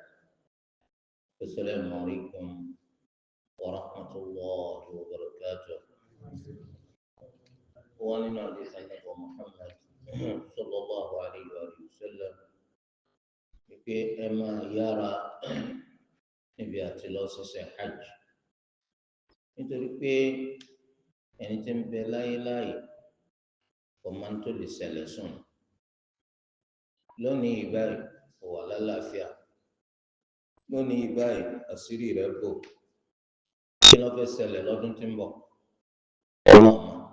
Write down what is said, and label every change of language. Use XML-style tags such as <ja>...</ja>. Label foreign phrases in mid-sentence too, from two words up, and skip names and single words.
<ar>السلام عليكم ورحمة الله وبركاته. وعن حديث النبي محمد صلى الله عليه وآله وسلم في أما يرى</ar> <yo>níbi àti lọ ṣiṣẹ́ hajj nítorí pé ẹni tí ń bẹ láyé láàyè kò máa ń tó lè ṣẹlẹ̀ sùn lónìí ìbáyìí kò wà lálàáfíà lónìí ìbáyìí àṣírí rẹ̀ bò kí ló fẹ́ ṣẹlẹ̀ lọ́dún tí ń bọ̀ ọmọ</yo>